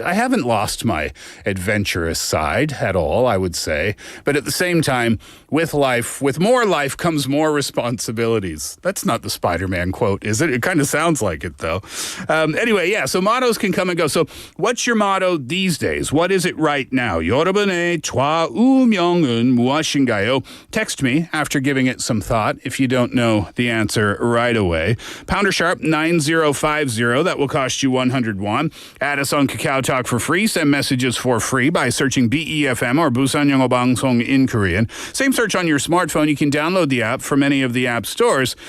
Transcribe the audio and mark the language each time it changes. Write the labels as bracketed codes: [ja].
[en] I haven't lost my adventurous side at all, I would say. But at the same time, with more life comes more responsibilities. That's not the Spider-Man quote, is it? It kind of sounds like it, though. Anyway, yeah, so mottos can come and go. So what's your motto these days? What is it right now? [ko] 여러분의 좌우명은 무엇인가요? [en] Text me after giving it some thought if you don't know the answer right away. Pounder sharp 9050. That will cost you 100 won. Add us on Kakao Talk for free. Send messages for free by searching BEFM or Busan영어방송 in Korean. Same search on your smartphone. You can download the app from any of the app stores.